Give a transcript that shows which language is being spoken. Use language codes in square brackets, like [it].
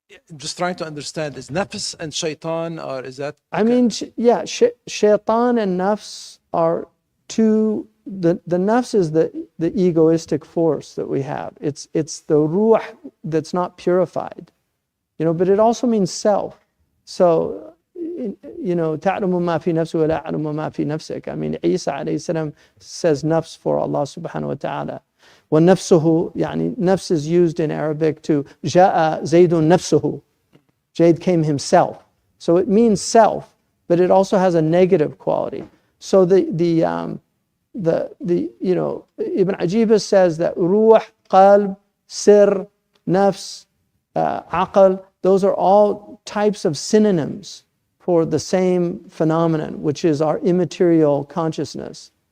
[en] I'm just trying to understand, is nafs and shaitan, or is that? I mean, yeah, shaitan and nafs are two. The nafs is the egoistic force that we have. It's the ruh that's not purified, but it also means self. [ar] So, تعلم ما في نفسي ولا أعلم ما في نفسك. [en] I mean, Isa alayhi salam says nafs for Allah subhanahu wa ta'ala. [ar] وَنَفْسُهُ, يعني [en] nafs is used in Arabic to [ar] جاء زيد نفسه. [en] Zayd came himself. So it means self, but it also has a negative quality. So Ibn Ajibah says that ruh, qalb, sir, nafs, aql, those are all types of synonyms for the same phenomenon, which is our immaterial consciousness.